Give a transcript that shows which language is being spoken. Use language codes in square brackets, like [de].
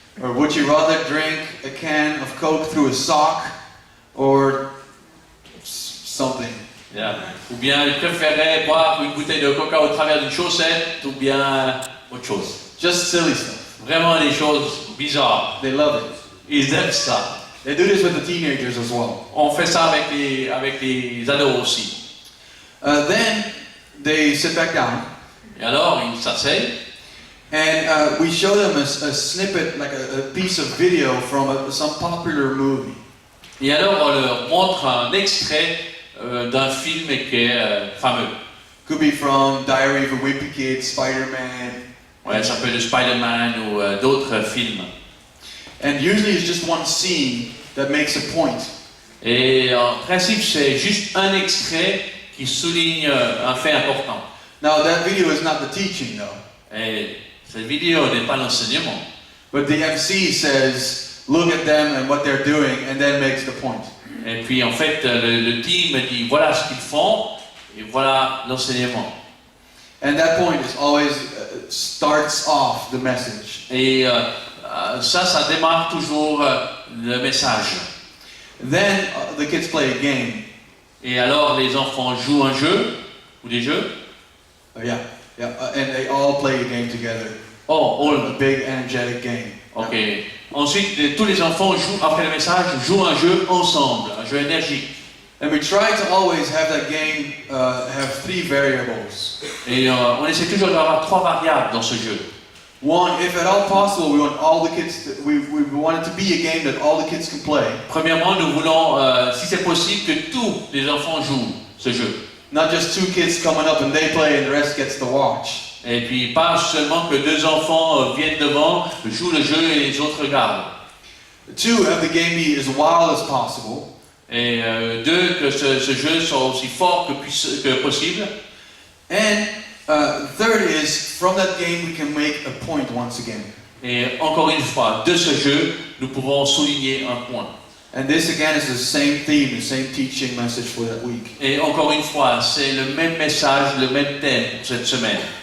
[en] Or would you rather drink a can of Coke through a sock or something? Yeah. [fr] Ou bien tu préférais boire une bouteille de coca au travers d'une chaussette ou bien autre chose? [en] Just silly stuff. [fr] Vraiment des choses bizarres. [en] They love it. [fr] Ils aiment ça. [en] They do this with the teenagers as well. [fr] On fait ça avec les ados aussi. [en] Then they sit back down. [fr] Et alors, ils s'asseyent. [en] And we show them a snippet, like a piece of video from some popular movie. [fr] Et alors, on leur montre un extrait d'un film qui est fameux. [en] Could be from Diary of a Wimpy Kid, Spider-Man. [fr] Ouais, ça peut être Spider-Man ou d'autres films. [en] And usually it's just one scene that makes a point. [fr] Et en principe, c'est juste un extrait qui souligne un fait important. [en] Now that video is not the teaching though. [fr] Et cette vidéo n'est pas l'enseignement. [en] But the MC says, look at them and what they're doing, and then makes the point. [fr] Et puis en fait, le team dit voilà ce qu'ils font et voilà l'enseignement. [en] And that point is always starts off the message. [fr] Et ça démarre toujours le message. [en] Then the kids play a game. [fr] Et alors les enfants jouent un jeu ou des jeux. [en] Yeah, and they all play a game together. Oh, A big energetic game. ok. [fr] Ensuite, tous les enfants jouent, après le message, jouent un jeu ensemble, un jeu énergique. [en] And we try to always have that game have 3 variables. [fr] Et on essaie toujours d'avoir 3 variables dans ce jeu. [en] One, if at all possible, we want all the kids. We want it to be a game that all the kids can play. [fr] Premièrement, nous voulons, si c'est possible, que tous les enfants jouent ce jeu. [en] Not just 2 kids coming up and they play and the rest gets to watch. [fr] Et puis pas seulement que 2 enfants viennent devant, jouent le jeu et les autres regardent. [en] 2, have the game be as wild as possible. [fr] Et 2, que ce jeu soit aussi fort que possible. [en] And third is, from that game we can make a point once again. [fr] Et encore une fois, de ce jeu, nous pouvons souligner un point. [en] And this again is the same theme, the same teaching message for that week. [fr] Et encore une fois, c'est le même message, le même thème pour cette semaine.